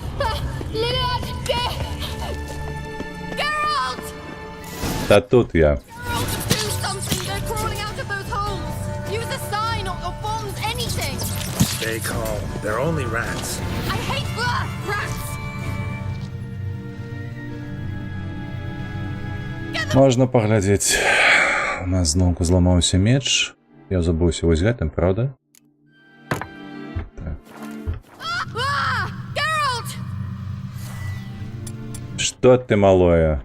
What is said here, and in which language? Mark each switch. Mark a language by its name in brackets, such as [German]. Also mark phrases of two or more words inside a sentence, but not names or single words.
[Belarusian] Та тут я. [English] Stay calm. They're only rats. I hate rats. [Belarusian] Можна паглядзець. У нас зноўку зламаўся меч. Я забыўся вось гэтым, правда? Так. Што ты, малое?